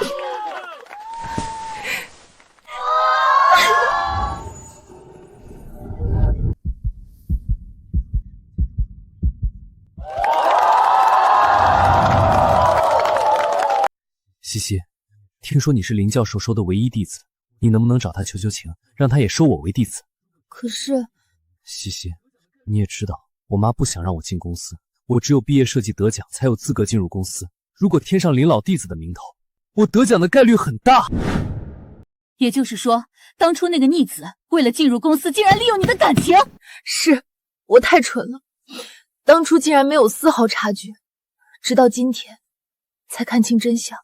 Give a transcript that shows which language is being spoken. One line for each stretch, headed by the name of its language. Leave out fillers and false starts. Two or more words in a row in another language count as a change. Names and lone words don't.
Chinese: 西西，聽說你是林教授收的唯一弟子，你能不能找他求求情，讓他也收我為弟子？可是，西西，你也知道，我媽不想讓我進公司，我只有畢業設計得獎才有資格進入公司。如果添上林老弟子的名頭，我得獎的概率很大。也就是說，當初那個逆子為了進入公司，竟然利用你的感情。是我太蠢了，當初竟然沒有絲毫察覺，直到今天才看清真相。